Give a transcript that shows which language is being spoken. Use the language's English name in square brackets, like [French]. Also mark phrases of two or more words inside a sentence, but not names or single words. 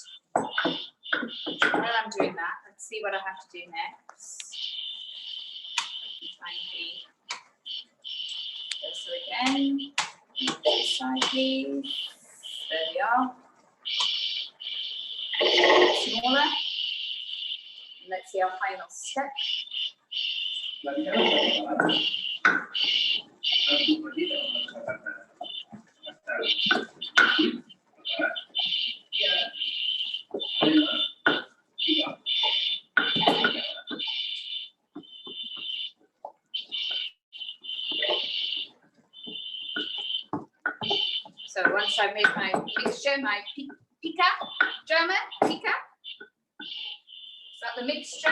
[English] While I'm doing that, let's see what I have to do next. So again, this side please. There we are. Smaller. And let's see our final step. [Catalan] La picada està preparada. El sofregit amb les patates. Està preparat. I ara, i va. [English] So once I've made my mixture, my pica, German, pica. Is that the mixture?